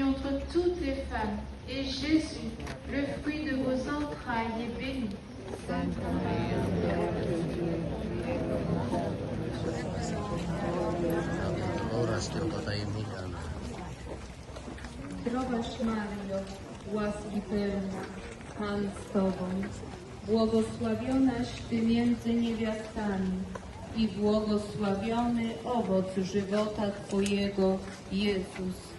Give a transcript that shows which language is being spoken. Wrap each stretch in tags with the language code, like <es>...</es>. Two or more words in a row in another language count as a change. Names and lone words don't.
<fr>toutes les femmes, et Jésus, le fruit de vos entrailles, est béni. Sainte Marie, Mère de Dieu,</fr> <pl>Zdrowaś Maryjo, łaski pełna, Pan z Tobą, błogosławionaś Ty między niewiastami i błogosławiony owoc żywota Twojego, Jezus.</pl>